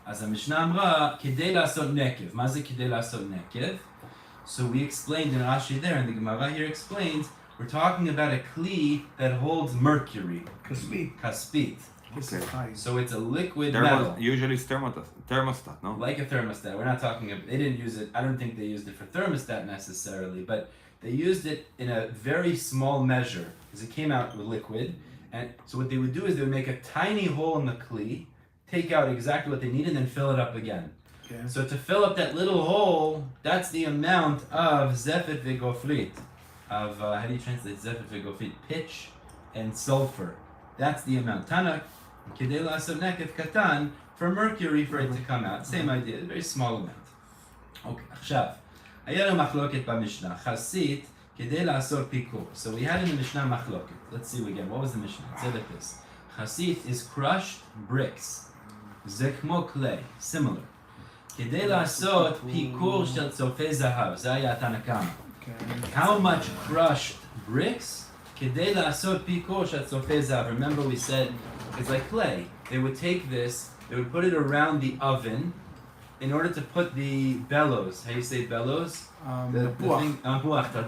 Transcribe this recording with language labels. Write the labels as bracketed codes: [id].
[he] אז המשנה אמרה, כדי לעשות נקב. מה זה כדי לעשות נקב? [en] So we explained in Rashi there, and the Gemara here explains, we're talking about a kli that holds mercury. [he] Kaspit. [en] Okay. So it's a liquid metal. Usually it's thermostat, no? Like a thermostat. We're not talking about, they didn't use it, I don't think they used it for thermostat necessarily, but they used it in a very small measure, because it came out with liquid. And so what they would do is they would make a tiny hole in the kli, take out exactly what they need, and then fill it up again. Okay. So to fill up that little hole, that's the amount of zefet v'gofrit, of, how do you translate zefet v'gofrit? Pitch and sulfur. That's the amount. Tanak, [he] kedei la'asot nekev katan, [en] for mercury, for it to come out. Same idea, a very small amount. [he] Okay, עכשיו, היה לנו מחלוקת במשנה, חסית, כדי לעשות פיקור. [en] So we had in the Mishnah מחלוקת. Let's see again, what was the Mishnah? It said like this. Chasit is crushed bricks. [he] זה כמו [en] clay, similar. [he] כדי לעשות פיקור של צופי זהב, זה היה התנא קמא. [en] How much crushed bricks? [he] כדי לעשות פיקור של צופי זהב. [en] Remember we said, it's like clay. They would take this, they would put it around the oven in order to put the bellows. How do you say bellows? מפוח.